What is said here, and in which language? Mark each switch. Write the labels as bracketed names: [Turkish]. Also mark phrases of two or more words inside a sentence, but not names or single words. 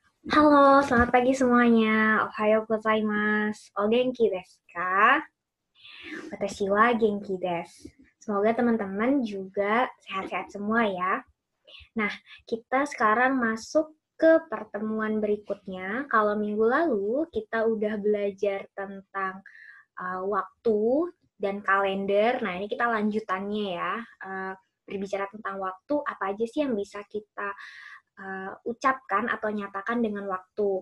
[Indonesian] Halo, selamat pagi semuanya. [Japanese] おはようございます。お元気ですか? 私は元気です. [Indonesian] Semoga teman-teman juga sehat-sehat semua ya. Nah, kita sekarang masuk ke pertemuan berikutnya. Kalau minggu lalu kita udah belajar tentang waktu dan kalender. Nah, ini kita lanjutannya ya. Berbicara tentang waktu, apa aja sih yang bisa kita ucapkan atau nyatakan dengan waktu.